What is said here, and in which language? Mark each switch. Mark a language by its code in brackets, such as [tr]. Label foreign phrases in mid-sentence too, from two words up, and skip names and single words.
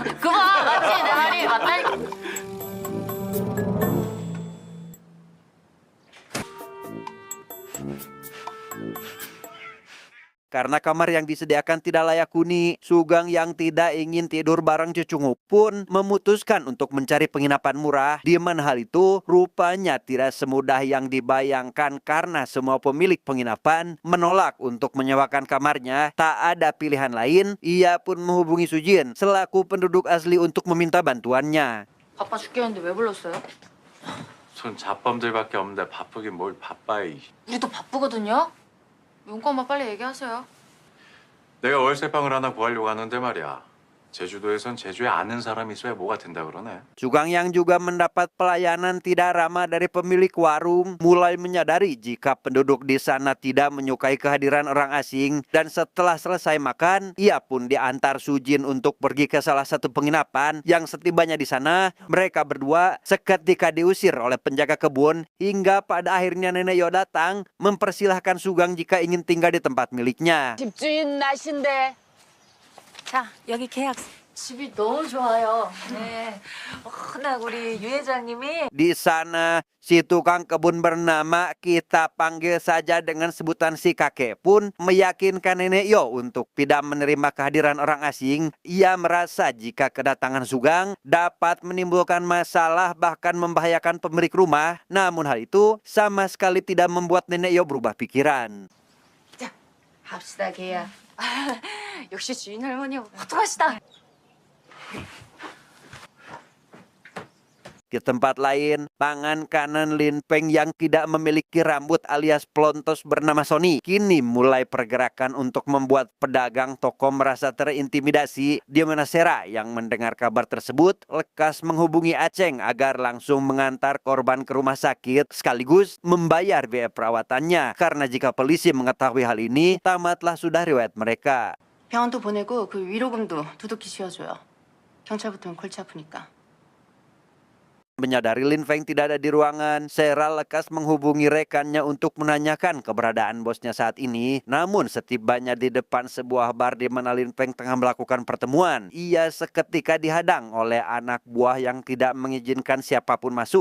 [id] Karena kamar yang disediakan tidak layak huni, Sugang yang tidak ingin tidur bareng cucungu pun memutuskan untuk mencari penginapan murah. Di mana hal itu rupanya tidak semudah yang dibayangkan karena semua pemilik penginapan menolak untuk menyewakan kamarnya. Tak ada pilihan lain, ia pun menghubungi Sujin selaku penduduk asli untuk meminta bantuannya. [ko] 바빠 죽겠는데 왜 불렀어요? 손 잡범들밖에 없는데 바쁘긴 뭘 바빠. 우리도 바쁘거든요. 용건만 빨리 얘기하세요. 내가 월세방을 하나 구하려고 하는데 말이야. 제주도에선 제주에 아는 사람이 있어야 뭐가 된다 그러네. [id] Sugang yang juga mendapat pelayanan tidak ramah dari pemilik warung mulai menyadari jika penduduk di sana tidak menyukai kehadiran orang asing, dan setelah selesai makan, ia pun diantar Sujin untuk pergi ke salah satu penginapan. Yang setibanya di sana, mereka berdua seketika diusir oleh penjaga kebun hingga pada akhirnya Nenek Yo datang mempersilahkan Sugang jika ingin tinggal di tempat miliknya. [ko] 집주인 나신데. 자, 여기 계약. 집이 너무 좋아요. 네. 워낙 우리 유 회장님이 [id] Di sana, si tukang kebun bernama kita panggil saja dengan sebutan si kakek pun meyakinkan Nenek Yo untuk tidak menerima kehadiran orang asing. Ia merasa jika kedatangan Sugang dapat menimbulkan masalah bahkan membahayakan pemilik rumah. Namun hal itu sama sekali tidak membuat Nenek Yo berubah pikiran. [ko] 합시다 계약. 역시 주인 할머니 호통하시다. [id] Di tempat lain, tangan kanan Lin Peng yang tidak memiliki rambut alias plontos bernama Sony kini mulai pergerakan untuk membuat pedagang toko merasa terintimidasi. Di mana Sera yang mendengar kabar tersebut lekas menghubungi Aceng agar langsung mengantar korban ke rumah sakit sekaligus membayar biaya perawatannya, karena jika polisi mengetahui hal ini tamatlah sudah riwayat mereka. [ko] 병원도 보내고 그 위로금도 두둑히 씌워줘요. 경찰 붙으면 골치 아프니까. [id] Menyadari Lin Feng tidak ada di ruangan, Sera lekas menghubungi rekannya untuk menanyakan keberadaan bosnya saat ini. Namun setibanya di depan sebuah bar di mana Lin Feng tengah melakukan pertemuan, ia seketika dihadang oleh anak buah yang tidak mengizinkan siapapun masuk.